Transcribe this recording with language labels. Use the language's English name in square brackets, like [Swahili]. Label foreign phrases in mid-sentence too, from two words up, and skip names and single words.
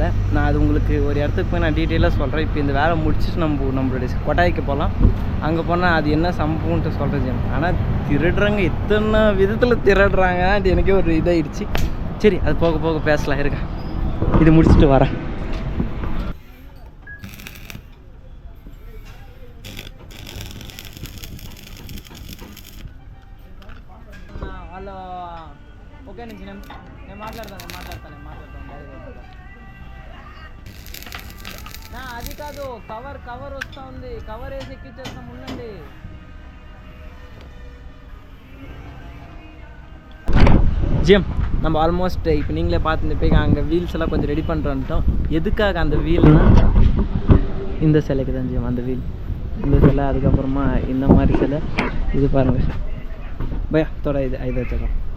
[Tamil] நான் அது உங்களுக்கு ஒரு இடத்துக்கு போய் நான் டீட்டெயிலாக சொல்கிறேன். இப்போ இந்த வேலை முடிச்சுட்டு நம்மளுடைய கொட்டாய்க்கு போகலாம். அங்கே போனால் அது என்ன சம்பவம்ன்ட்டு சொல்கிறேன் ஜிஎம். ஆனால் திருடுறாங்க, இத்தனை விதத்தில் திருடுறாங்க. அது எனக்கே ஒரு இதாகிடுச்சு. சரி, அது போக போக பேசலாம், இருக்கா. இது முடிச்சுட்டு வரேன். [Telugu] హలో, ఓకే నుంచి నేను మాట్లాడతాను. అది కాదు, కవర్ వస్తూ ఉంది. కవర్ వేసి ఎక్కిచ్చేస్తాం, ఉండండి. [Tamil] ஜிஎம் நம்ம ஆல்மோஸ்ட் இப்போ நீங்களே பார்த்துட்டு அங்கே வீல்ஸ் எல்லாம் கொஞ்சம் ரெடி பண்ணுறோன்ட்டோம். எதுக்காக அந்த வீல்னா, இந்த சிலைக்கு தான் ஜிஎம் அந்த வீல். இந்த சிலை, அதுக்கப்புறமா இந்த மாதிரி சிலை. இது பாருங்கள் பையா தோட, இது வச்சுக்கலாம்.